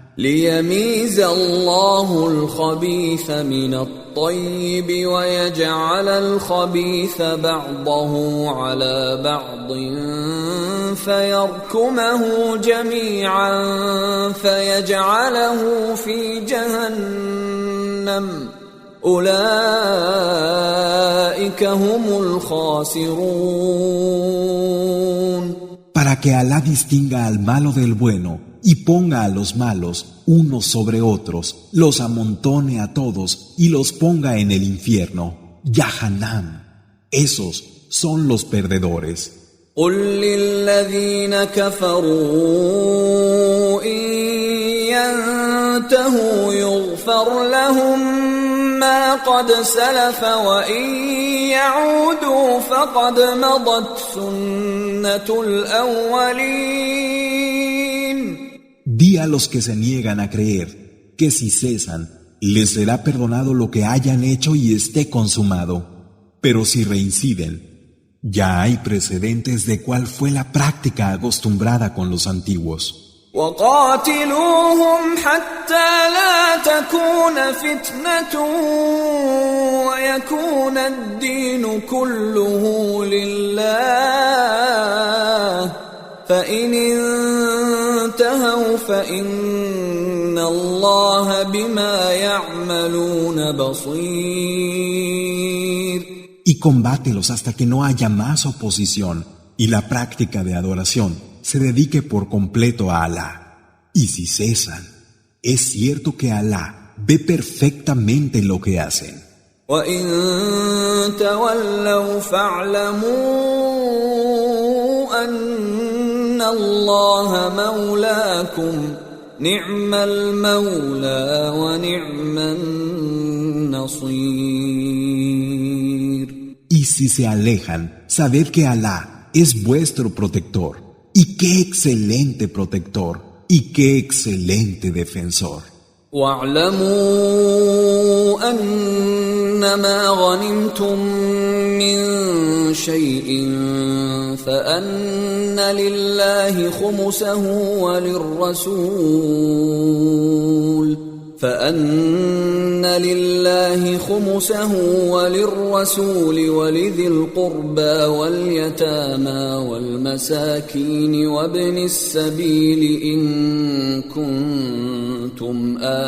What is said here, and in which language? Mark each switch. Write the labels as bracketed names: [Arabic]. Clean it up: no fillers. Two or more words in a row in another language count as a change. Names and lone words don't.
[Arabic] ليميز الله الخبيث من الطيب ويجعل الخبيث بعضه على بعض فيركمه جميعا فيجعله في جهنم أولئك هم الخاسرون. [Spanish] Para que Alá distinga al malo del bueno y ponga a los malos unos sobre otros, los amontone a todos y los ponga en el infierno, Yahanam. Esos son los perdedores. [Arabic] قل للذين كفروا إن ينتهوا يغفر لهم ما قد سلف وإن يعودوا فقد مضت سنة الأولين. [Spanish] Di a los que se niegan a creer que si cesan, les será perdonado lo que hayan hecho y esté consumado. Pero si reinciden, ya hay precedentes de cuál fue la práctica acostumbrada con los antiguos. [Arabic] وقاتلوهم حتى لا تكون فتنة ويكون الدين كله لله فإن انتهوا فإن الله بما يعملون بصير. [Spanish] Y combátelos hasta que no haya más oposición y la práctica de adoración se dedique por completo a Alá. Y si cesan, es cierto que Alá ve perfectamente lo que hacen. [Arabic] وَإِن تَوَلَّوْا فَاعْلَمُوا أَنَّ اللَّهَ مَوْلَاكُمْ نِعْمَ الْمَوْلَى وَنِعْمَ النَّصِيرُ. [Spanish] Y si se alejan, sabed que Alá es vuestro protector. Y qué excelente protector, y qué excelente defensor. [Arabic] وَاعْلَمُوا أَنَّمَا غَنِمْتُم مِّن شَيْءٍ فَأَنَّ لِلَّهِ خُمُسَهُ وللرسول ولذي القربى واليتامى والمساكين وابن السبيل إن كنتم